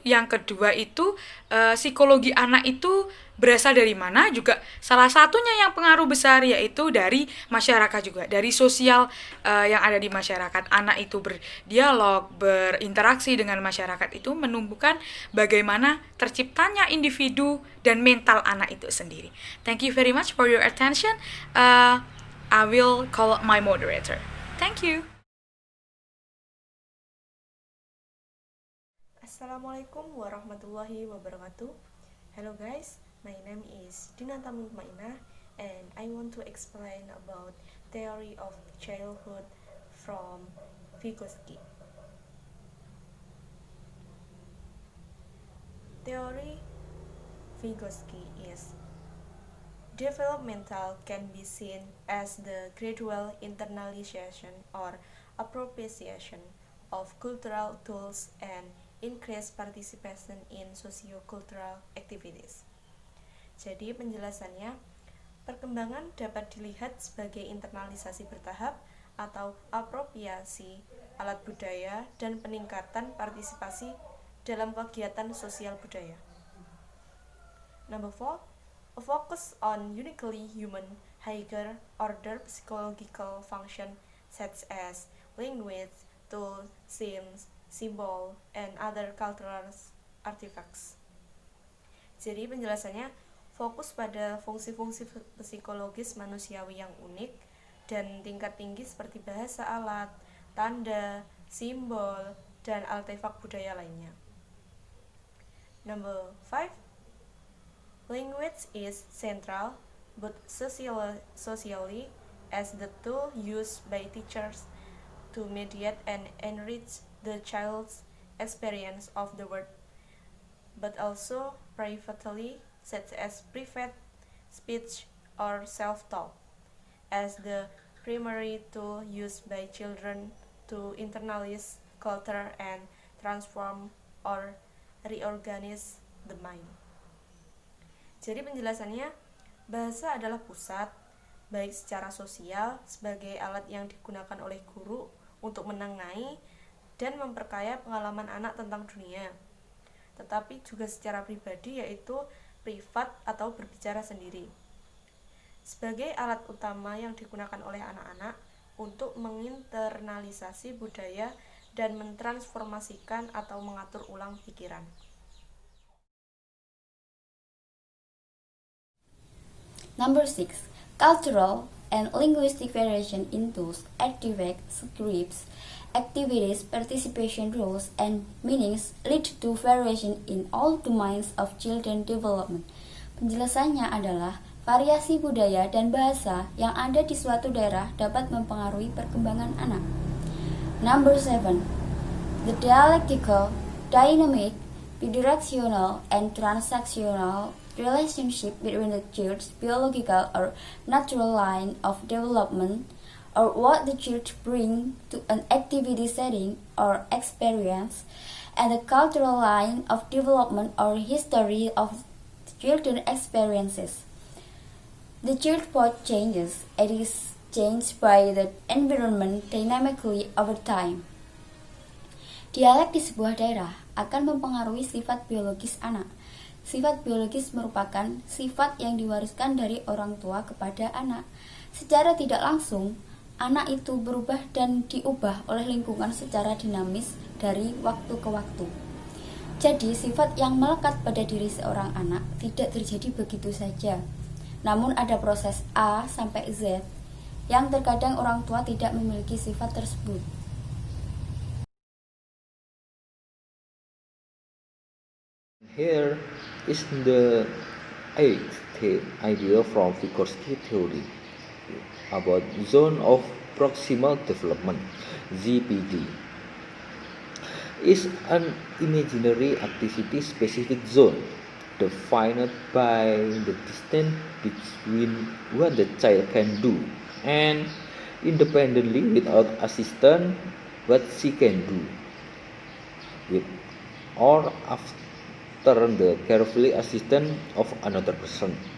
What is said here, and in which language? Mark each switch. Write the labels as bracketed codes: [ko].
[id] Yang kedua itu psikologi anak itu berasal dari mana, juga salah satunya yang pengaruh besar yaitu dari masyarakat juga, dari sosial yang ada di masyarakat. Anak itu berdialog, berinteraksi dengan masyarakat itu menumbuhkan bagaimana terciptanya individu dan mental anak itu sendiri. [en] Thank you very much for your attention. I will call my moderator. Thank you. [ar] Assalamualaikum warahmatullahi wabarakatuh. [en] Hello guys, my name is Dinata Mutmainah and I want to explain about theory of childhood from Vygotsky. Theory Vygotsky is developmental can be seen as the gradual internalization or appropriation of cultural tools and increased participation in socio-cultural activities. [id] Jadi penjelasannya, perkembangan dapat dilihat sebagai internalisasi bertahap atau apropriasi alat budaya dan peningkatan partisipasi dalam kegiatan sosial budaya. [en] Number 4, a focus on uniquely human higher order psychological function such as language, tools, scenes, symbol, and other cultural artifacts. [id] Jadi penjelasannya fokus pada fungsi-fungsi psikologis manusiawi yang unik dan tingkat tinggi seperti bahasa alat, tanda, simbol, dan artefak budaya lainnya. [en] Number 5, language is central, but socially as the tool used by teachers to mediate and enrich the child's experience of the world, but also privately, such as private speech or self-talk, as the primary tool used by children to internalize culture and transform or reorganize the mind. [id] Jadi penjelasannya, bahasa adalah pusat, baik secara sosial sebagai alat yang digunakan oleh guru untuk menengahi dan memperkaya pengalaman anak tentang dunia, tetapi juga secara pribadi yaitu privat atau berbicara sendiri. Sebagai alat utama yang digunakan oleh anak-anak untuk menginternalisasi budaya dan mentransformasikan atau mengatur ulang pikiran. [en] Number 6. Cultural and linguistic variation in tools, artifacts, scripts, activities, participation rules, and meanings lead to variation in all domains of children development. [id] Penjelasannya adalah variasi budaya dan bahasa yang ada di suatu daerah dapat mempengaruhi perkembangan anak. [en] Number 7. The dialectical dynamic, bidirectional, and transactional relationship between the child's biological or natural line of development, or what the child brings to an activity setting or experience, and the cultural line of development or history of the children's experiences. The child both changes. It is changed by the environment dynamically over time. [id] Dialek di sebuah daerah akan mempengaruhi sifat biologis anak. Sifat biologis merupakan sifat yang diwariskan dari orang tua kepada anak. Secara tidak langsung, anak itu berubah dan diubah oleh lingkungan secara dinamis dari waktu ke waktu. Jadi, sifat yang melekat pada diri seorang anak tidak terjadi begitu saja. Namun ada proses A sampai Z yang terkadang orang tua tidak memiliki sifat tersebut. [en] Here is the eighth idea from Vygotsky theory about zone of proximal development, ZPD. Is an imaginary activity specific zone defined by the distance between what the child can do and independently without assistance what she can do with or after the carefully assistance of another person.